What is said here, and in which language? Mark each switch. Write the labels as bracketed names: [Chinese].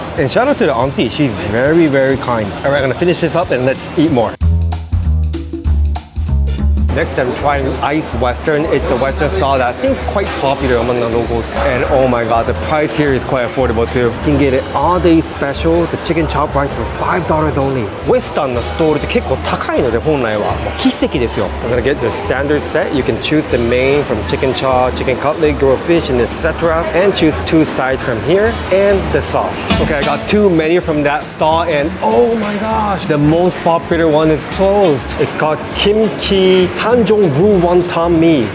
[English] And shout out to the auntie, she's very kind. Alright, I'm gonna finish this up and let's eat more. Next, I'm trying Ice Western. It's a Western style that seems quite popular among the locals. And oh my god, the price here is quite affordable too. You can get it all day special, the chicken chop rice for $5 only. [Japanese] Western のストールって結構高いので本来はもう奇跡ですよ。 [English] I'm gonna get the standard set. You can choose the main from chicken chaw, chicken cutlet, grilled fish, and etc. And choose 2 sides from here and the sauce. Okay, I got 2 menus from that stall and oh my gosh, the most popular one is closed. It's called Kimchi Tanjong Brew Wonton Mi.